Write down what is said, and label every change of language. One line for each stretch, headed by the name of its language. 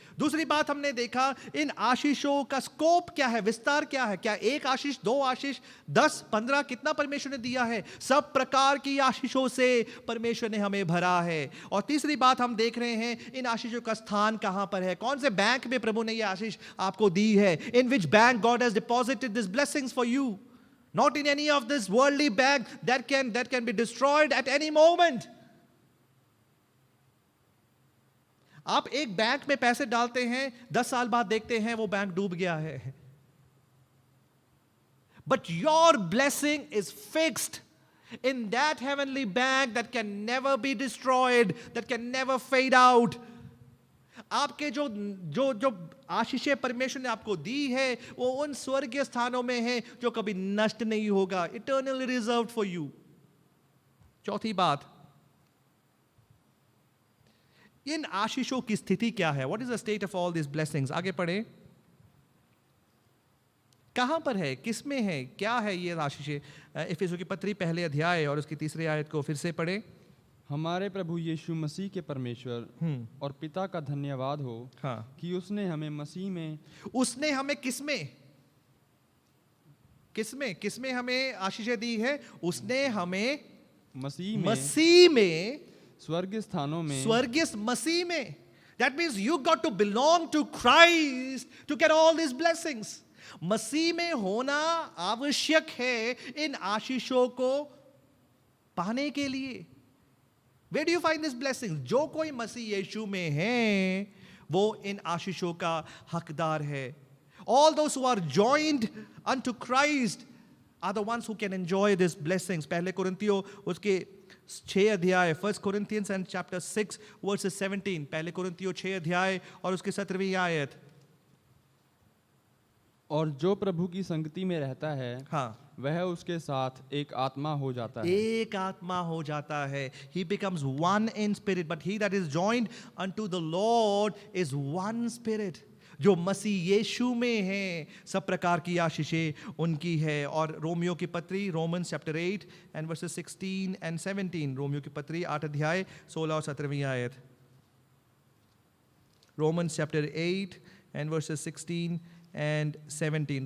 Hindi: दूसरी बात हमने देखा इन आशीषों का स्कोप क्या है, विस्तार क्या है. क्या एक आशीष, 2 आशीष, 10, 15, कितना परमेश्वर ने दिया है? सब प्रकार की आशीषों से परमेश्वर ने हमें भरा है. और तीसरी बात हम देख रहे हैं इन आशीषों का स्थान कहां पर है. कौन से बैंक में प्रभु ने ये आशीष आपको दी है.
English: In which bank God has deposited these blessings for you. Not in any of this worldly bank that can be destroyed at any moment.
Hindi: आप एक बैंक में पैसे डालते हैं, 10 साल बाद देखते हैं वो बैंक डूब गया है.
English: But your blessing is fixed in that heavenly bank that can never be destroyed, that can never fade out.
Hindi: आपके जो आशीषें परमेश्वर ने आपको दी है वो उन स्वर्गीय स्थानों में है जो कभी नष्ट नहीं होगा.
English: Eternally reserved for you.
Hindi: चौथी बात, इन आशीषों की स्थिति क्या है.
English: What is the state of all this blessings.
Hindi: आगे पढ़े, कहां पर है, किसमें है, क्या है ये आशीषें. इफिसियों की पत्री 1 अध्याय और उसकी 3 आयत को फिर से पढ़े. हमारे प्रभु यीशु मसीह के परमेश्वर और पिता का धन्यवाद हो कि उसने हमें मसीह में, उसने हमें किसमें, किसमें हमें आशीषें दी है? उसने हमें मसीह में स्वर्गीय मसीह में
English: That means you got to belong to Christ to get all these blessings.
Hindi: मसीह में होना आवश्यक है इन आशीषों को पाने के लिए.
English: Where do you find this blessings?
Hindi: जो कोई मसीह यीशु में है वो इन आशीषों का हकदार है.
English: All those who are joined unto Christ are the ones who can enjoy these blessings.
Hindi: पहले कुरिन्थियों उसके 6 अध्याय,
English: 1 Corinthians and chapter 6 verses 17.
Hindi: पहले कुरिन्थियों 6 अध्याय और उसके 17वीं आयत. और जो प्रभु की संगति में रहता है, हाँ, वह उसके साथ एक आत्मा हो जाता है. एक आत्मा हो जाता है.
English: He becomes one in spirit, but he that is joined unto the Lord is one spirit.
Hindi: जो मसीह यीशु में है सब प्रकार की आशीषें उनकी है. और रोमियो की पत्री,
English: Romans chapter 8 and verses 16 and 17.
Hindi: Romeo की पत्री 8 अध्याय 16 और 17वीं आयत.
English: Romans chapter 8 and verses 16 and 17.